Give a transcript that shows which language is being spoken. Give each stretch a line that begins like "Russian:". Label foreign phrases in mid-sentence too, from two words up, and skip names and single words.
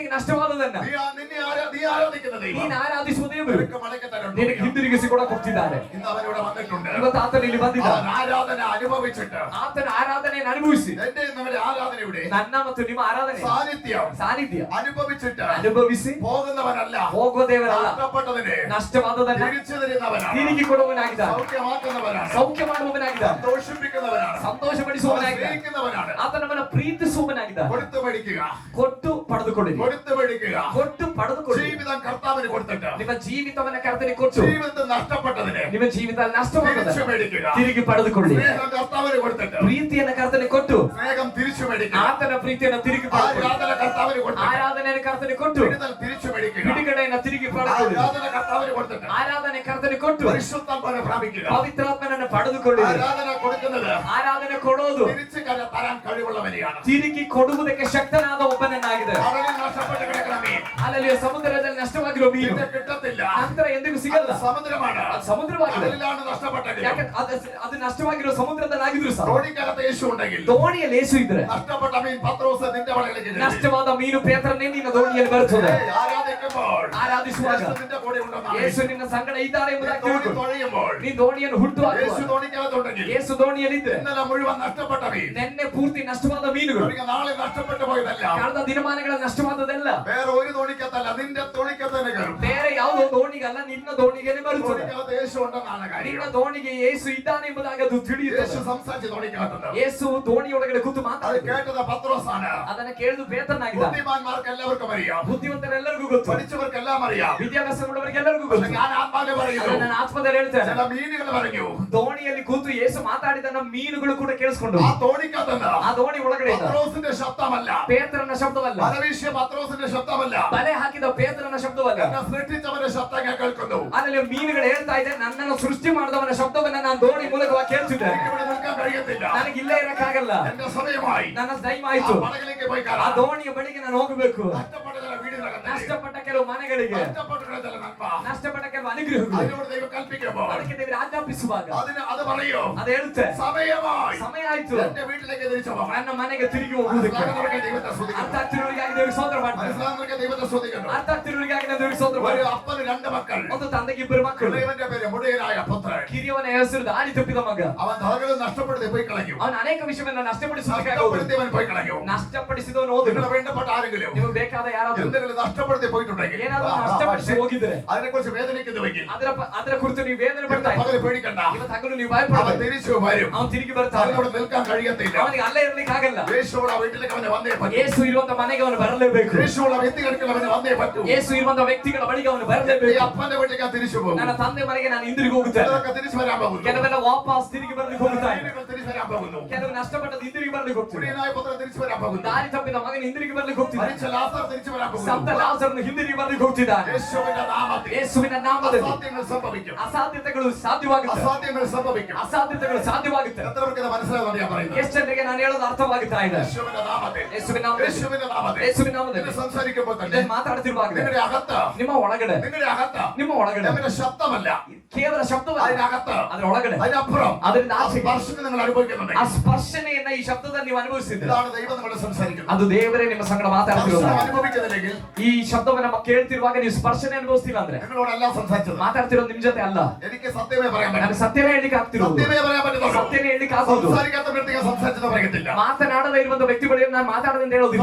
Malayalam: നീ ആരാധിക്കുന്ന ദൈവം
Kannada: ನೀನು ಆರಾಧಿಸುವ ದೇವರು
Malayalam: നിനക്ക് മടക്കി തരണം.
Kannada: ನಿನಗೆ ಹಿಂದಿರುಗಿ ತಿರುಗಿಸಿ ಕೂಡ ಕೊಡ್ತಿದ್ದಾರೆ.
Malayalam: ഇന്ന് അവനിവിടെ വന്നിട്ടുണ്ട്.
Kannada: ಇವತ್ತು ಆತನು ಇಲ್ಲಿ ಬಂದಿದ್ದಾನೆ.
Malayalam: അവൻ ആരാധന അനുഭവിച്ചിട്ട്
Kannada: ಆತನ ಆರಾಧನೆಯನ್ನು ಅನುಭವಿಸಿ
Malayalam: എന്റെ നിങ്ങളുടെ ആരാധനയുടെ
Kannada: ನನ್ನ ಮತ್ತು ನಿಮ್ಮ ಆರಾಧನೆ
Malayalam: സാന്നിധ്യം അനുഭവിച്ചിട്ട്
Kannada: ಅನುಭವಿಸಿ
Malayalam: പോകുന്നവനല്ല,
Kannada: ಹೋಗುವ ದೇವರಲ್ಲ,
Malayalam: നഷ്ടപ്പെട്ടതിനെ
Kannada: ನಷ್ಟವಾದದನ್ನ
Malayalam: തിരിച്ചു തരുന്നവനാണ്,
Kannada: ತಿರುಗಿ ಕೊಡುವವನಾಗಿದ್ದಾನೆ,
Malayalam: സൗഖ്യമാക്കുന്നവനാണ്,
Kannada: ಸೌಖ್ಯ ಮಾಡುವವನಾಗಿದ್ದಾನೆ,
Malayalam: സന്തോഷിപ്പിക്കുന്നവനാണ്,
Kannada: ಸಂತೋಷಪಡಿಸುವವನಾಗಿದ್ದಾನೆ,
Malayalam: സ്നേഹിക്കുന്നവനാണ്.
Kannada: ಆತ ನಮ್ಮನ್ನು ಪ್ರೀತಿಸುವವನಾಗಿದ್ದಾನೆ.
Malayalam: കൊടുത്തു പഠിക്കുക,
Kannada: ಕೊಟ್ಟು ಪಡೆದುಕೊಳ್ಳಿರಿ,
Malayalam: കൊടുത്തു പഠിക്കുക,
Kannada: ಕೊಟ್ಟು ಪಡೆದುಕೊಳ್ಳಿ.
Malayalam: ജീവിതം കർത്താവിന് കൊടുത്തിട്ട്
Kannada: ನಿಮ್ಮ ಜೀವಿತವನ್ನ ಕರ್ತನಿಗೆ ಕೊಟ್ಟು
Malayalam: ജീവിതത്തിൽ നഷ്ടപ്പെട്ടതിനെ
Kannada: ನಿಮ್ಮ ಜೀವಿತ ನಷ್ಟವಾದದನ್ನ
Malayalam: തിരിച്ചു മേടിക്കുക.
Kannada: ತಿರುಗಿ ಪಡೆದುಕೊಳ್ಳಿ.
Malayalam: സ്നേഹം കർത്താവിന് കൊടുത്തിട്ട്
Kannada: ಪ್ರೀತಿಯನ್ನ ಕರ್ತನಿಗೆ ಕೊಟ್ಟು
Malayalam: സ്നേഹം തിരിച്ചു മേടിക്കുക.
Kannada: ಆತನ ಪ್ರೀತಿಯನ್ನು ತಿರುಗಿ ಪಡೆದುಕೊಳ್ಳಿ.
Malayalam: ആരാധന കർത്താവിന് കൊടുത്തിട്ട്
Kannada: ಆರಾಧನೆಯನ್ನು ಕರ್ತನಿಗೆ ಕೊಟ್ಟು
Malayalam: വിടുതൽ തിരിച്ചു മേടിക്കുക.
Kannada: ಬಿಡುಗಡೆಯನ್ನು ತಿರುಗಿ ಪಡೆದುಕೊಳ್ಳಿ.
Malayalam: ആരാധന കർത്താവിന് കൊടുത്തിട്ട്
Kannada: ಆರಾಧನೆ ಕರ್ತನಿಗೆ ಕೊಟ್ಟು
Malayalam: പരിശുദ്ധാത്മാവിനെ പ്രാപിക്കുക.
Kannada: ಪವಿತ್ರಾತ್ಮನನ್ನು ಪಡೆದುಕೊಳ್ಳಿ.
Malayalam: ആരാധന കൊടുക്കുന്നത്
Kannada: ಆರಾಧನೆ ಕೊಡೋದು
Malayalam: തിരിച്ചു തരാൻ കഴിവുള്ളവനെയാണ്.
Kannada: ತಿರುಗಿ ಕೊಡುವುದಕ್ಕೆ ಶಕ್ತನಾದ ಒಬ್ಬನನ್ನಾಗಿದೆ.
Malayalam: കടലിൽ നഷ്ടപ്പെട്ട് കിടക്കുന്ന മീൻ
Kannada: ಅಲ್ಲಿ ಸಮುದ್ರದಲ್ಲಿ ನಷ್ಟವಾಗಿರುವ ಮೀನು
Malayalam: പിന്നെ കിട്ടത്തില്ല.
Kannada: ನಂತರ ಎಂದಿಗೂ ಸಿಗಲ್ಲ.
Malayalam: സമുദ്രമാണ്.
Kannada: ಅದು ಸಮುದ್ರವಾಗಿದೆ.
Malayalam: കടലിലാണ് നഷ്ടപ്പെട്ടത്.
Kannada: ಯಾಕೆ ಅದು ನಷ್ಟವಾಗಿರುವ ಸಮುದ್ರದಲ್ಲಾಗಿದ್ರು ಸಹ
Malayalam: തോണിക്കകത്ത് യേശു ഉണ്ടെങ്കിൽ
Kannada: ದೋಣಿಯಲ್ಲಿ ಯೇಸು ಇದ್ರೆ
Malayalam: നഷ്ടപ്പെട്ട മീൻ പത്രോസ് നിന്റെ വളകളിലേക്ക് ചെല്ലും.
Kannada: ನಷ್ಟವಾದ ಮೀನು ಪೇತ್ರನೇ ನಿನ್ನ ದೋಣಿಯಲ್ಲಿ ಬರುತ್ತದೆ.
Malayalam: ആരാധിക്കുമ്പോൾ
Kannada: ಆರಾಧಿಸುವಾಗ
Malayalam: യേശു നിന്റെ കൂടെ ഉണ്ടെന്നാണ്.
Kannada: ಯೇಸು ನಿನ್ನ ಸಂಗಡ ಇದ್ದಾರೆ ಎಂಬುದಾಗಿ
Malayalam: തോണി
Kannada: ತಿಳ್ಕೊ.
Malayalam: തുഴയുമ്പോൾ
Kannada: ನೀ ದೋಣಿಯನ್ನು ಹುಟ್ಟು
Malayalam: യേശു
Kannada: ಹಾಕುವಾಗ
Malayalam: തോണിക്കകത്തുണ്ടെങ്കിൽ
Kannada: ಯೇಸು ದೋಣಿಯಲ್ಲಿದ್ರೆ
Malayalam: ഇന്നലെ മുഴുവൻ നഷ്ടപ്പെട്ട മീൻ
Kannada: ನೆನ್ನೆ ಪೂರ್ತಿ ನಷ್ಟವಾದ ಮೀನುಗಳು
Malayalam: ഒരിക്കൽ നാളെ നഷ്ടപ്പെട്ടു പോയതല്ല.
Kannada: ಕಳೆದ ದಿನಮಾನಗಳ ನಷ್ಟವಾದದೆಲ್ಲ
Malayalam: വേറെ ഒരു തോണിക്കകത്തല്ല, നിന്റെ തോണിക്കകത്ത് തന്നെ കയറും.
Kannada: ಬೇರೆ ಯಾವುದೋ ದೋಣಿಗಲ್ಲ, ನಿನ್ನ ದೋಣಿಗೆ ಬರುತ್ತದೆ.
Malayalam: തോണിക്കകത്ത് യേശു ഉണ്ടെന്നാണ്
Kannada: ನಿನ್ನ
Malayalam: കാര്യം.
Kannada: ದೋಣಿಗೆ ಯೇಸು ಇದ್ದಾನೆ ಎಂಬುದಾಗಿ ಅದು
Malayalam: യേശു
Kannada: ತಿಳಿಯುತ್ತದೆ.
Malayalam: സംസാരിച്ച് തോണിക്കകത്തുണ്ട്.
Kannada: ಯೇಸು ದೋಣಿಯೊಳಗಡೆ ಕೂತು
Malayalam: അത്
Kannada: ಮಾತಾಡಿದ
Malayalam: കേട്ടത് പത്രോസാണ്.
Kannada: ಅದನ್ನ ಕೇಳಿದು ಪೇತ್ರನಾಗಿದ್ದ.
Malayalam: ബുദ്ധിമാന്മാർക്ക് എല്ലാവർക്കും അറിയാം,
Kannada: ಬುದ್ಧಿವಂತರೆಲ್ಲರಿಗೂ ಗೊತ್ತು,
Malayalam: പഠിച്ചവർക്കെല്ലാം അറിയാം.
Kannada: ವಿದ್ಯಾಭ್ಯಾಸವುಳ್ಳವರಿಗೆಲ್ಲರಿಗೂ
Malayalam: പക്ഷെ
Kannada: ಗೊತ್ತು.
Malayalam: ഞാൻ ആത്മാവിനെ
Kannada: ಅದನ್ನ
Malayalam: പറയുന്നു,
Kannada: ನಾನು ಆತ್ಮದಲ್ಲಿ ಹೇಳ್ತೇನೆ.
Malayalam: ചില മീനുകൾ പറഞ്ഞു.
Kannada: ದೋಣಿಯಲ್ಲಿ ಕೂತು ಯೇಸು ಮಾತಾಡಿದನ್ನ ಮೀನುಗಳು ಕೂಡ ಕೇಳಿಸ್ಕೊಂಡು
Malayalam: ആ തോണിക്കകത്തുണ്ട്
Kannada: ಆ ದೋಣಿ ಒಳಗಡೆ ಇದ್ದ.
Malayalam: പത്രോസിന്റെ ശബ്ദമല്ല,
Kannada: ಪೇತ್ರನ ಶಬ್ದವಲ್ಲ,
Malayalam: പരമേശ്വര പത്രോസിന്റെ ശബ്ദമല്ല,
Kannada: ಬಲೆ ಹಾಕಿದ ಪೇತ್ರನ ಶಬ್ದವಲ್ಲ.
Malayalam: എന്നെ സൃഷ്ടിച്ചവന്റെ ശബ്ദം ഞാൻ കേൾക്കുന്നു.
Kannada: ಅಲ್ಲಿ ಮೀನುಗಳು ಹೇಳ್ತಾ ಇದೆ, ನನ್ನನ್ನು ಸೃಷ್ಟಿ ಮಾಡಿದವನ ಶಬ್ದವನ್ನ ನಾನು ದೋಣಿ ಮೂಲಕವಾಗಿ ಕೇಳ್ತಿದ್ದೆ.
Malayalam: എനിക്ക് ഇവിടെ നിൽക്കാൻ കഴിയത്തില്ല.
Kannada: ನನಗೆ ಇಲ್ಲೇ ಇರಕ್ಕಾಗಲ್ಲ,
Malayalam: എന്റെ സമയമായി.
Kannada: ನನ್ನ ಟೈಮ್
Malayalam: ആ
Kannada: ಆಯ್ತು.
Malayalam: പടകിലേക്ക് പോയി
Kannada: ಆ
Malayalam: കയറാം.
Kannada: ದೋಣಿಯ ಬಳಿಗೆ ನಾನು ಹೋಗಬೇಕು.
Malayalam: നഷ്ടപ്പെട്ട ചില വീടുകളകത്ത്,
Kannada: ನಷ್ಟಪಟ್ಟ ಕೆಲವು ಮನೆಗಳಿಗೆ,
Malayalam: നഷ്ടപ്പെട്ട ചില നന്മ,
Kannada: ನಷ್ಟಪಟ್ಟ ಕೆಲವು ಅನುಗ್ರಹಗಳು,
Malayalam: അതിനോട് ദൈവം കൽപ്പിക്കുമ്പോൾ
Kannada: ಅದಕ್ಕೆ ದೇವರು ಆಜ್ಞಾಪಿಸುವಾಗ
Malayalam: അത് പറയോ,
Kannada: ಅದು ಹೇಳುತ್ತೆ,
Malayalam: സമയമായി
Kannada: ಸಮಯ ಆಯ್ತು,
Malayalam: എന്റെ വീട്ടിലേക്ക് തിരിച്ചു പോകാം.
Kannada: ನನ್ನ ಮನೆಗೆ ತಿರುಗಿ ಹೋಗುವುದಕ್ಕೆ.
Malayalam: മനസ്സിലാകുന്നവർക്ക് ദൈവത്തെ സ്തുതിക്കുന്നു.
Kannada: ಅರ್ಥ ಆಗ್ತಿರೋರಿಗಾಗಿ ದೇವರಿಗೆ ಸ್ತೋತ್ರ ಮಾಡ್ತಾರೆ.
Malayalam: മനസ്സിലാകുന്നവർക്ക് ദൈവത്തെ സ്തുതിക്കുന്നു.
Kannada: ಅರ್ಥ ಆಗ್ತಿರೋರಿಗಾಗಿ ನಾನು ದೇವರಿಗೆ ಸ್ತೋತ್ರ
Malayalam: ഒരു
Kannada: ಮಾಡ್ತಾರೆ.
Malayalam: അപ്പന് രണ്ട് മക്കൾ.
Kannada: ಒಂದು ತಂದೆಗೆ ಇಬ್ಬರು ಮಕ್ಕಳು.
Malayalam: ഇളയവന്റെ പേര് മുടിയനായ പുത്രൻ.
Kannada: ಕಿರಿಯವನ ಹೆಸರು ದಾರಿ ತಪ್ಪಿದ ಮಗ.
Malayalam: അവൻ ധനങ്ങൾ നഷ്ടപ്പെടുത്തി പോയി കളഞ്ഞു.
Kannada: ಅವನು ಅನೇಕ ವಿಷಯವನ್ನು ನಷ್ಟಪಡಿಸುವುದಕ್ಕೆ
Malayalam: നഷ്ടപ്പെടുത്തിയവൻ പോയി കളഞ്ഞു.
Kannada: ನಷ್ಟಪಡಿಸಿದವನು ಹೋದ.
Malayalam: നിങ്ങളുടെ വേണ്ടപ്പെട്ട ആരെങ്കിലും
Kannada: ನಿಮಗೆ ಬೇಕಾದ ಯಾರಾದರೂ
Malayalam: എന്തെങ്കിലും നഷ്ടപ്പെടുത്തി പോയിട്ടുണ്ടെങ്കിൽ
Kannada: ಏನಾದರೂ ನಷ್ಟಪಡಿಸಿ ಹೋಗಿದ್ರೆ
Malayalam: അതിനെക്കുറിച്ച് വേദനിക്കുന്നുവെങ്കിൽ
Kannada: ಅದರ ಕುರಿತು ನೀವು ವೇದನೆ ಪಡ್ತಾ ಇದ್ದೀರಿ.
Malayalam: പകല് പേടിക്കണ്ട.
Kannada: ಇವತ್ತು ಹಗಲು ನೀವು
Malayalam: അവൻ
Kannada: ಭಯಪಡಬೇಡಿ.
Malayalam: തിരിച്ചു വരും.
Kannada: ಅವನು ತಿರುಗಿ ಬರ್ತಾನೆ.
Malayalam: അവനോട് നിൽക്കാൻ കഴിയത്തില്ല.
Kannada: ಅವನಿಗೆ ಅಲ್ಲೇ ಇರ್ಲಿಕ್ಕೆ ಆಗಲ್ಲ.
Malayalam: യേശുവുള്ള വീട്ടിലേക്ക് അവന് വന്നേ പറ്റൂ.
Kannada: ಯೇಸು ಇರುವಂತ ಮನೆಗೆ ಅವನು ಬರಲೇಬೇಕು.
Malayalam: യേശുവുള്ള വ്യക്തികൾക്ക് അവന് വന്നേ പറ്റൂ.
Kannada: ಯೇಸು ಇರುವಂತ ವ್ಯಕ್ತಿಗಳ ಬಳಿಗೆ ಅವನು
Malayalam: ഈ
Kannada: ಬರಲೇಬೇಕು.
Malayalam: അപ്പന്റെ വീട്ടിലേക്ക് ഞാൻ തിരിച്ചു പോകും.
Kannada: ನನ್ನ ತಂದೆ ಮನೆಗೆ ನಾನು ಹಿಂದಿರುಗಿ ಹೋಗುತ್ತೇನೆ.
Malayalam: ചിലരൊക്കെ തിരിച്ചു വരാൻ പോകുന്നു.
Kannada: ಕೆಲವೆಲ್ಲ ವಾಪಸ್ ತಿರುಗಿ ಬರ್ಲಿಕ್ಕೆ ಹೋಗುತ್ತಾ ಇದ್ದಾರೆ.
Malayalam: വീടുകൾ തിരിച്ചു വരാൻ പോകുന്നു.
Kannada: ಕೆಲವು ನಷ್ಟಪಟ್ಟದ್ದು ಹಿಂದಿರುಗಿ ಬರ್ಲಿಕ್ಕೆ ಹೋಗ್ತಿದೆ.
Malayalam: മുടിയനായ പുത്രൻ തിരിച്ചു വരാൻ പോകുന്നു.
Kannada: ದಾರಿ ತಪ್ಪಿದ ಮಗನ ಹಿಂದಿರುಗಿ ಬರ್ಲಿಕ್ಕೆ ಹೋಗ್ತಿದ್ದಾನೆ.
Malayalam: മരിച്ച ലാസർ തിരിച്ചു വരാൻ പോകുന്നു.
Kannada: ಸತ್ತ ಲಾಜರನು ಹಿಂದಿರುಗಿ ಬರ್ಲಿಕ್ಕೆ ಹೋಗ್ತಿದ್ದಾನೆ.
Malayalam: യേശുവിന്റെ നാമത്തിൽ
Kannada: ಯೇಸುವಿನ ನಾಮದಲ್ಲಿ
Malayalam: അസാധ്യങ്ങൾ സംഭവിക്കും.
Kannada: ಅಸಾಧ್ಯತೆಗಳು ಸಾಧ್ಯವಾಗುತ್ತೆ.
Malayalam: അസാധ്യങ്ങൾ സംഭവിക്കും.
Kannada: ಅಸಾಧ್ಯತೆಗಳು ಸಾಧ್ಯವಾಗುತ್ತೆ.
Malayalam: എത്ര പേർക്ക് ഇത് മനസ്സിലാകുമെന്ന് ഞാൻ പറയുന്നത്?
Kannada: ಎಷ್ಟು ಜನರಿಗೆ ನಾನು ಹೇಳೋದು ಅರ್ಥವಾಗುತ್ತಾ ಇದೆ?
Malayalam: യേശുവിന്റെ നാമത്തിൽ
Kannada: ಯೇಸುವಿನ ನಾಮದಲ್ಲಿ,
Malayalam: യേശുവിന്റെ നാമത്തിൽ
Kannada: ಯೇಸುವಿನ ನಾಮದಲ್ಲಿ
Malayalam: നിങ്ങൾ സംസാരിക്കുമ്പോൾ തന്നെ
Kannada: ಇದನ್ನು ಮಾತಾಡ್ತಿರುವಾಗ
Malayalam: നിങ്ങളുടെ അകത്ത്
Kannada: ನಿಮ್ಮ ಒಳಗಡೆ ನಿಮ್ಮ ಒಳಗಡೆ
Malayalam: അവന്റെ ശബ്ദമല്ല,
Kannada: ಕೇವಲ ಶಬ್ದವಲ್ಲ,
Malayalam: അതിനകത്ത്
Kannada: ಅದರ ಒಳಗಡೆ
Malayalam: അതിനപ്പുറം
Kannada: ಅದರಿಂದ
Malayalam: ആ
Kannada: ಆಚೆಗೆ
Malayalam: സ്പർശനം നിങ്ങൾ അനുഭവിക്കുന്നുണ്ട്.
Kannada: ಆ ಸ್ಪರ್ಶನೆಯನ್ನ ಈ ಶಬ್ದದಲ್ಲಿ ನೀವು ಅನುಭವಿಸಿದ್ದೀರಿ.
Malayalam: ഇതാണ് ദൈവം നിങ്ങളോട് സംസാരിക്കുന്നത്.
Kannada: ಅದು ದೇವರೇ ನಿಮ್ಮ ಸಂಗಡ ಮಾತಾಡ್ತಿರೋದು.
Malayalam: സ്പർശനം അനുഭവിക്കുന്നില്ലെങ്കിൽ
Kannada: ಈ ಶಬ್ದವನ್ನ ಕೇಳ್ತಿರುವಾಗ ನೀವು ಸ್ಪರ್ಶನೆ ಅನುಭವಿಸ್ತಿಲ್ಲ ಅಂದ್ರೆ
Malayalam: നിങ്ങളോടല്ല സംസാരിച്ചത്.
Kannada: ಮಾತಾಡ್ತಿರೋದು ನಿಮ್ ಜೊತೆ ಅಲ್ಲ.
Malayalam: എനിക്ക് സത്യമേ പറയാൻ പറ്റും.
Kannada: ನನಗೆ ಸತ್ಯವೇ ಹೇಳಿಕ್ಕೆ ಆಗ್ತಿರೋದು.
Malayalam: സത്യമേ പറയാൻ പറ്റുള്ളൂ.
Kannada: ಸತ್ಯವೇ ಹೇಳಿಕ್ಕೆ ಆಗೋದು.
Malayalam: സംസാരിക്കാത്ത വ്യക്തികൾ സംസാരിച്ചത് പറയത്തില്ല.
Kannada: ಮಾತನಾಡದೇ ಇರುವಂತ ವ್ಯಕ್ತಿಗಳಿಗೆ ನಾನು ಮಾತಾಡದಂತ ಹೇಳೋದಿಲ್ಲ.